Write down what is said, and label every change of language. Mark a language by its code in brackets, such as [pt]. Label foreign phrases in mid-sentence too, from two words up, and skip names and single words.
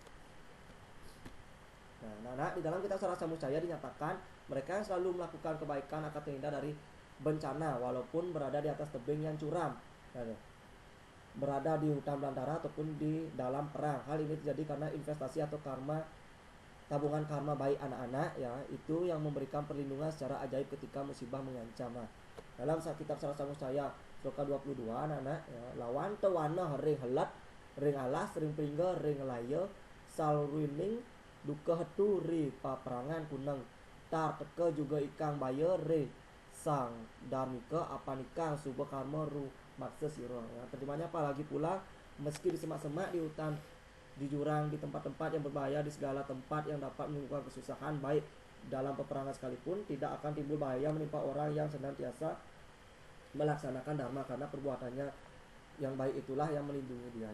[id] Nah, anak-anak, di dalam kitab Sarasa Muscaya dinyatakan mereka yang selalu melakukan kebaikan akan terhindar dari bencana walaupun berada di atas tebing yang curam, berada di hutan belantara ataupun di dalam perang. Hal ini terjadi karena investasi atau tabungan karma baik anak-anak ya, itu yang memberikan perlindungan secara ajaib ketika musibah mengancam. Nah, dalam kitab Sarasa Muscaya sloka 22 anak-anak ya, [kaw] lawan tewana ring helat ring alas ring pringga ring laya salwining duka hetu ri paperangan kuneng tar teke juga ikang bayar re sang darmika apa nikang subah karma ru maksa siro ya. [id] Terjemahnya apa lagi pula, meski di semak-semak, di hutan, di jurang, di tempat-tempat yang berbahaya, di segala tempat yang dapat menimbulkan kesusahan, baik dalam peperangan sekalipun, tidak akan timbul bahaya menimpa orang yang senantiasa melaksanakan dharma, karena perbuatannya yang baik itulah yang melindungi dia.